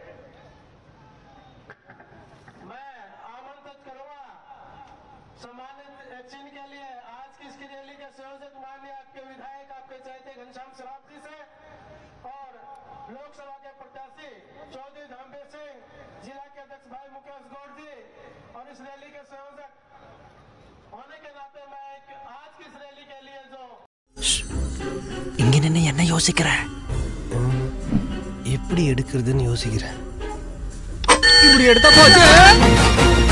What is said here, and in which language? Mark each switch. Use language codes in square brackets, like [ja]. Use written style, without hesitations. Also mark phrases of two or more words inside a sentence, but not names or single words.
[hi] मैं आमंत्रित करूंगा सम्मानित चिन्ह के लिए आज की इसकी रैली के संयोजक माननीय आपके विधायक आपके चहेते घनश्याम शराफ जी से और लोकसभा के प्रत्याशी चौधरी धर्मवीर सिंह, जिला के अध्यक्ष भाई मुकेश गौड़ जी, और इस रैली के संयोजक होने के नाते मैं आज की इस रैली के लिए जो [ta] இங்க என்ன யோசிக்கிறேன், எப்படி எடுக்கிறதுன்னு யோசிக்கிறேன். இப்படி எடுத்தா போச்சு.